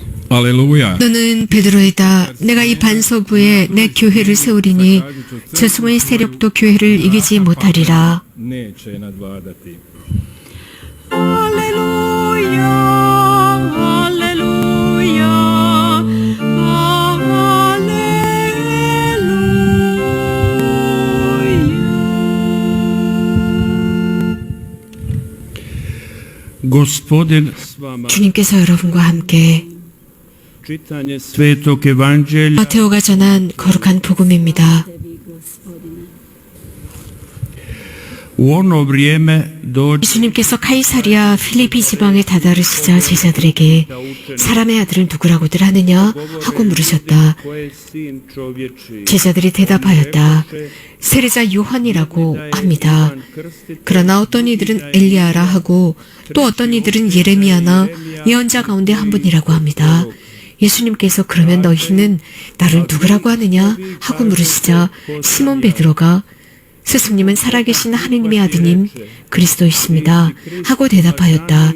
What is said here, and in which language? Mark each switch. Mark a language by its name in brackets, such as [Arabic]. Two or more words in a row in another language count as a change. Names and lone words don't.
[Korean] 할렐루야. 너는 베드로이다. 내가 이 반석 위에 내 교회를 세우리니 저승의 세력도 교회를 이기지 못하리라. [Croatian] Neće je nadvladati. [Korean] 할렐루야, 할렐루야, [Croatian] Gospodin s vama. [Korean] 주님께서 여러분과 함께 [Croatian] Čitanje Svetog Evanđelja [Korean] 마테오가 전한 거룩한 복음입니다. [Croatian] u ono vrijeme dođe [Korean] 예수님께서 카이사리아 필리피 지방에 다다르시자 제자들에게 사람의 아들은 누구라고들 하느냐 하고 물으셨다. [Croatian] koje je sin čovječi. [Korean] 제자들이 대답하였다. 세례자 요한이라고 합니다. 그러나 어떤 이들은 엘리야라 하고 또 어떤 이들은 예레미야나 예언자 가운데 한 분이라고 합니다. 예수님께서 그러면 너희는 나를 누구라고 하느냐 하고 물으시자 시몬 베드로가 스승님은 살아계신 하느님의 아드님 그리스도이십니다 하고 대답하였다.